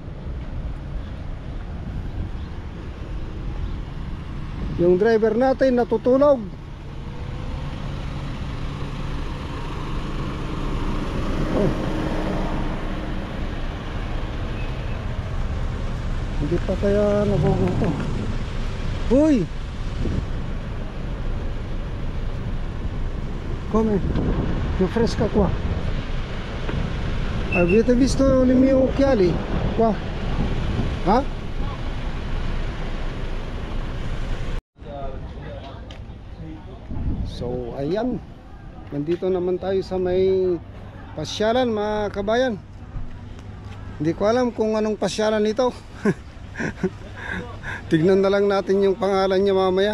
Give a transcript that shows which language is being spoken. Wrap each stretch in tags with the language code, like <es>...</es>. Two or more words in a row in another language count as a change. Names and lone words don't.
<tl>Yung driver natin natutulog. Oh. Hindi pa kaya nagugutom. Uy!</tl> <it>Come, rifresca qua. Avete visto i miei occhiali? Qua. Ha?</it> <tl>So, ayan. Nandito naman tayo sa may pasyalan, mga kabayan. Hindi ko alam kung anong pasyalan ito. Tignan na lang natin yung pangalan niya mamaya.</tl>